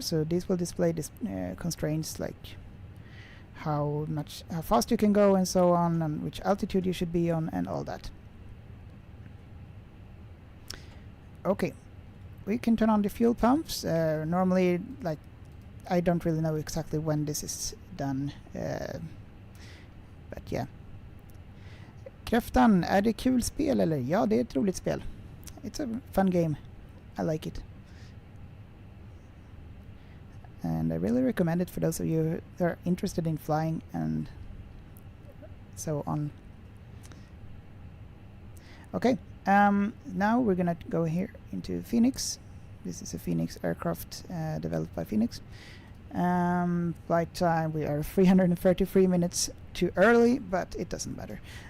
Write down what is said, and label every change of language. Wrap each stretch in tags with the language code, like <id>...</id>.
<en>So this will display this constraints, like how fast you can go and so on, and which altitude you should be on and all that. Okay, we can turn on the fuel pumps. Normally, like, I don't really know exactly when this is done, but yeah.</en> <sv>Kräftan, är det kul spel eller? Ja, det är ett roligt spel.</sv> <en>It's a fun game. I like it. And I really recommend it for those of you that are interested in flying and so on. Okay, now we're gonna go here into Fenix. This is a Fenix aircraft developed by Fenix. Flight time, we are 333 minutes too early, but it doesn't matter.</en>